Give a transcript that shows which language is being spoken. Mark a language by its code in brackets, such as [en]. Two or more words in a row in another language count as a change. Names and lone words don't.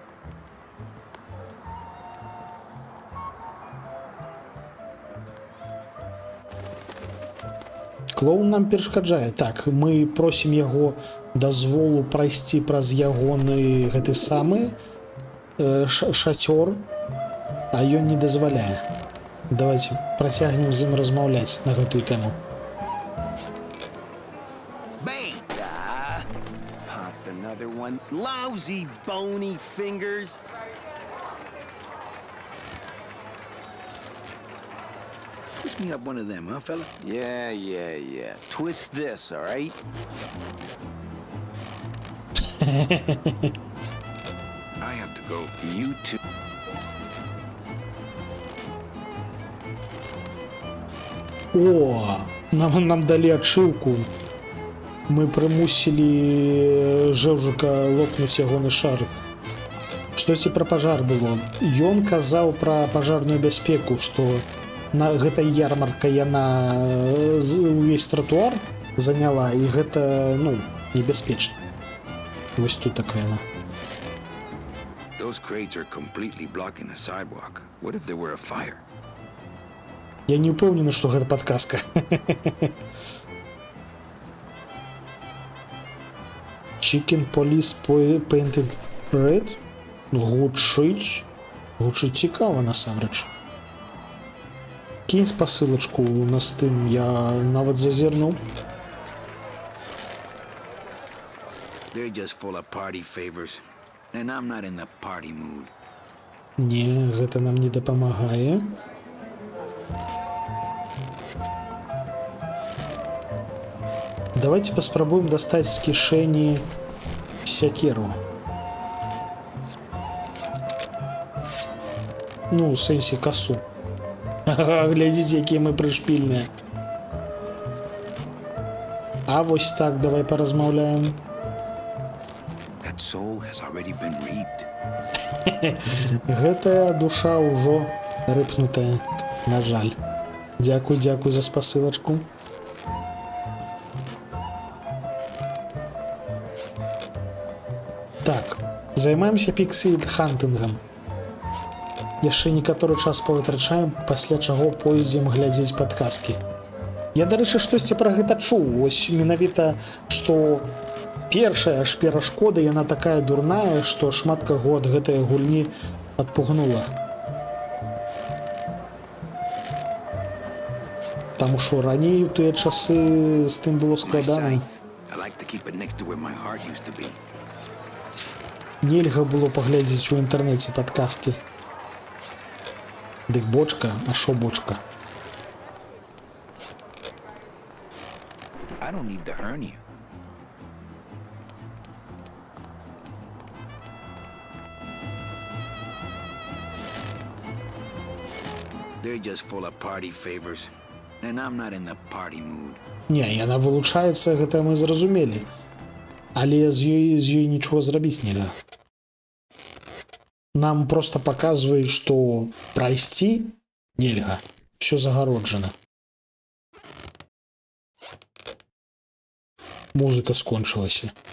[be] Клоун нам перашкаджае. Так, мы просім яго дазволу прайсці праз ягоны гэты самы шацёр, а ён не дазваляе. Давайте працягнем з ім размаўляць на гэтую тэму. [en] Bang! Popped another one. Lousy, bony fingers. Twist me up one of them, huh, fella? Yeah. Twist this, all right? I have to go. You too. [be] О, нам далі адшыўку. Мы прымусілі Жэўжыка лопнуць ягоны шарык. Штосьці пра пажар было. Ён казаў пра пажарную бяспеку, што на гэтай ярмарка яна увесь тратуар заняла, і гэта, ну, небяспечна. Вось тут такая яна. [en] Those crates are completely blocking the sidewalk. What if there were a fire? [be] Я не ўпэўнены, што гэта падказка. [en] Chicken Police Painted Red? [be] Гучыць цікава насамрэч. Кінь спасылачку на стым, я нават зазірнуў. [en] They're just full of party favors. And I'm not in the party mood. [be] Не, гэта нам не дапамагае. Давайте паспрабуем дастаць з кішэні сякеру. Ну, у сэнсе касу. Глядзіце, якія мы прышпільныя. А вось так, давай паразмаўляем. [en] That soul has already been reaped. [be] Гэтая душа ўжо рыпнутая, на жаль. Дзякуй за спасылачку. Так, займаемся піксель-хантынгам. Яшчэ некаторы час павытрачаем, пасля чаго пойдзем глядзець падказкі. Я, дарэчы, штосьці пра гэта чуў. Вось менавіта, што першая ж перашкода, яна такая дурная, што шмат каго ад гэтай гульні адпугнула. Таму што раней у тыя часы з тым было [en] My [be] складана. [en] scythe. I like to keep it next to where my heart used to be. [be] Нельга было паглядзець у інтэрнэце падказкі. Дык бочка, а шо бочка? [en] I don't need the hernia. They're just full of party favors, and I'm not in the party mood. [be] Не, яна вылучаецца, гэта мы зразумелі. Але з ёй нічога зрабіць нельга. Нам просто паказваюць, што прайсці нельга. Усё загароджана. Музыка скончылася.